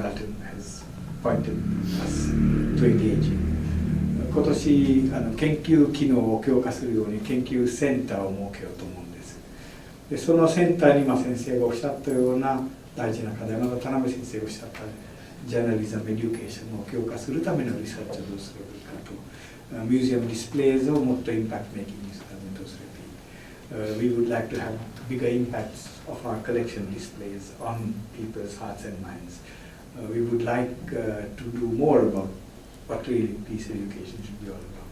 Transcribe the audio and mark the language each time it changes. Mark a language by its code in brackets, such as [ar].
[en] Galton has pointed us to engage in. [ja] 今年研究機能を強化するように研究センターを設けようと思うんです。でそのセンターに先生がおっしゃったような大事な課題、また田辺先生がおっしゃったジャーナリズム・エデュケーションを強化するためのリサーチをどうすればいいかと、ミュージアムディスプレイズをもっとインパクトメイキングにするためにどうすればいい。 [en] We would like to have bigger impacts of our collection displays on people's hearts and minds. We would like to do more about what really peace education should be all about.